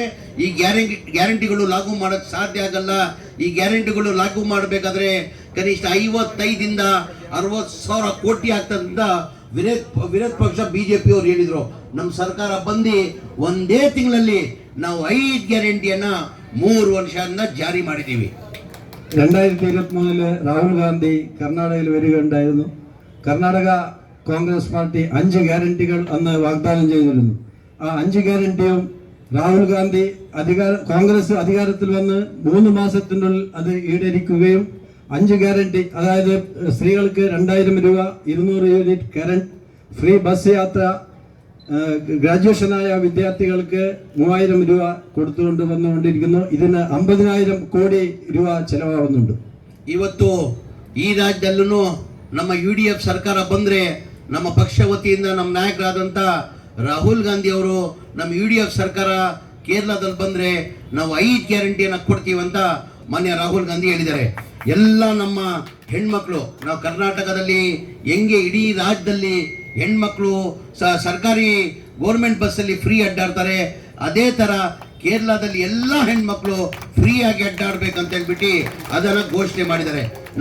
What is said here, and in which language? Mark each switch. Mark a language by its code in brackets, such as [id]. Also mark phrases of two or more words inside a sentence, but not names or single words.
[kn] ಈ ಗ್ಯಾರಂಟಿಗಳು ಲಾಗು ಮಾಡೋಕ್ಕೆ ಸಾಧ್ಯ ಆಗಲ್ಲ. ಈ ಗ್ಯಾರಂಟಿಗಳು ಲಾಗು ಮಾಡಬೇಕಾದ್ರೆ ಕನಿಷ್ಠ 55ರಿಂದ 60,000 ಕೋಟಿ ಆಗ್ತದಂತ ವಿರೋಧ ಪಕ್ಷ BJP ಅವರು ಹೇಳಿದ್ರು. ನಮ್ಮ ಸರ್ಕಾರ ಬಂದು ಒಂದೇ ತಿಂಗಳಲ್ಲಿ ನಾವು 5 ಗ್ಯಾರಂಟಿಯನ್ನ 3 ವರ್ಷದಿಂದ ಜಾರಿ ಮಾಡಿದ್ದೀವಿ. [ml] 2023 രാഹുൽ ഗാന്ധി കർണാടകയിൽ വരികയുണ്ടായിരുന്നു. കർണാടക കോൺഗ്രസ് പാർട്ടി 5 ഗ്യാരണ്ടികൾ അന്ന് വാഗ്ദാനം ചെയ്തിരുന്നു. ആ 5 ഗ്യാരണ്ടിയും രാഹുൽ ഗാന്ധി കോൺഗ്രസ് അധികാരത്തിൽ വന്ന് 3 മാസത്തിനുള്ളിൽ അത് ഈടേരിക്കുകയും 5 ഗ്യാരണ്ടി, അതായത് സ്ത്രീകൾക്ക് 2,000 രൂപ, 200 യൂണിറ്റ് കറണ്ട്, ഫ്രീ ബസ് യാത്ര, ഗ്രാജുവേഷനായ വിദ്യാർത്ഥികൾക്ക് 3,000 രൂപ കൊടുത്തുകൊണ്ട് വന്നുകൊണ്ടിരിക്കുന്നു. ഇതിന് 50,000 ಕೋಟಿ രൂപ ചെലവാകുന്നുണ്ട്. [kn] ಇವತ್ತು ಈ ರಾಜ್ಯದಲ್ಲೂ ನಮ್ಮ UDF ಸರ್ಕಾರ ಬಂದ್ರೆ ನಮ್ಮ ಪಕ್ಷ ವತಿಯಿಂದ ನಮ್ಮ ನಾಯಕರಾದಂಥ ರಾಹುಲ್ ಗಾಂಧಿ ಅವರು ನಮ್ಮ UDF ಸರ್ಕಾರ ಕೇರಳದಲ್ಲಿ ಬಂದ್ರೆ ನಾವು 5 ಗ್ಯಾರಂಟಿಯನ್ನು ಕೊಡ್ತೀವಂತ ಮಾನ್ಯ ರಾಹುಲ್ ಗಾಂಧಿ ಹೇಳಿದ್ದಾರೆ. ಎಲ್ಲ ನಮ್ಮ ಹೆಣ್ಮಕ್ಳು, ನಾವು ಕರ್ನಾಟಕದಲ್ಲಿ ಹೆಂಗೆ ಇಡೀ ರಾಜ್ಯದಲ್ಲಿ ಹೆಣ್ಮಕ್ಳು ಸರ್ಕಾರಿ ಗೌರ್ಮೆಂಟ್ ಬಸ್ಸಲ್ಲಿ ಫ್ರೀ ಅಡ್ಡಾಡ್ತಾರೆ, ಅದೇ ಥರ ಕೇರಳದಲ್ಲಿ ಎಲ್ಲ ಹೆಣ್ಮಕ್ಳು ಫ್ರೀಯಾಗಿ ಅಡ್ಡಾಡ್ಬೇಕಂತ ಹೇಳ್ಬಿಟ್ಟು ಅದನ್ನು ಘೋಷಣೆ ಮಾಡಿದ್ದಾರೆ.